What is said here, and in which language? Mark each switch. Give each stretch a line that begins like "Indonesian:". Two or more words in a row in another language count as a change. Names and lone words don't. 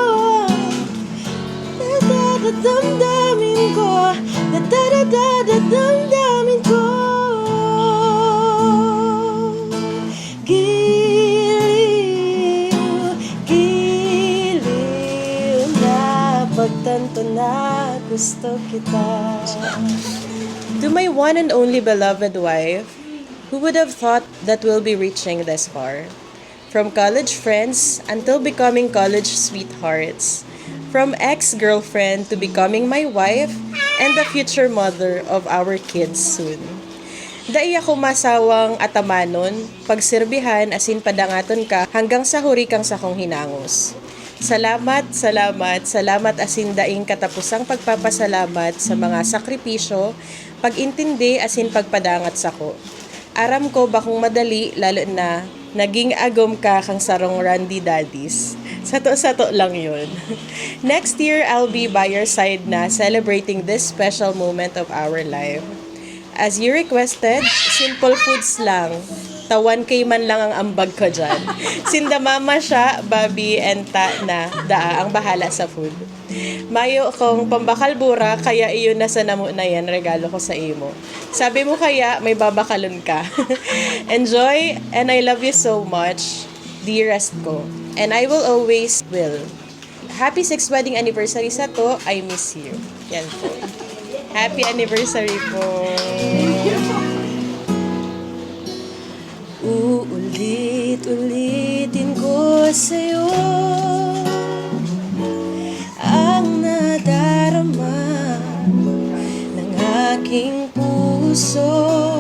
Filipino: Nadadadamdamin ko, nadadadadamdamin ko. Giliw, giliw na pagtanto na gusto kita.
English: To my one and only beloved wife, who would have thought that we'll be reaching this far? From college friends until becoming college sweethearts. From ex-girlfriend to becoming my wife and the future mother of our kids soon.
Bikol: Dai ako masawang atamanon, pagsirbihan asin padangaton ka hanggang sa huri kang sakong hinangos. Salamat, salamat, salamat asin daing katapusang pagpapasalamat sa mga sakripisyo, pag-intindi asin pagpadangat sako. Aram ko bakong madali lalo na naging agom ka kang sarong Randy Daddies. Sato-sato lang yun.
English: Next year, I'll be by your side na celebrating this special moment of our life. As you requested, simple foods lang.
Bikol: Tawan kay man lang ang ambag ko dyan. Sinda mama siya, Bobby, and ta na daa ang bahala sa food. Mayo kong pambakalbura, kaya iyon na sa namo na yan, regalo ko sa imo. Sabi mo kaya, may babakalon ka.
English: Enjoy, and I love you so much, dearest ko. And I will always will. Happy 6th wedding anniversary
Bikol: sa to,
English: I miss you.
Filipino: Yan po.
English: Happy anniversary po.
Filipino: Uulit-ulitin ko sa'yo ang nadarama ng aking puso.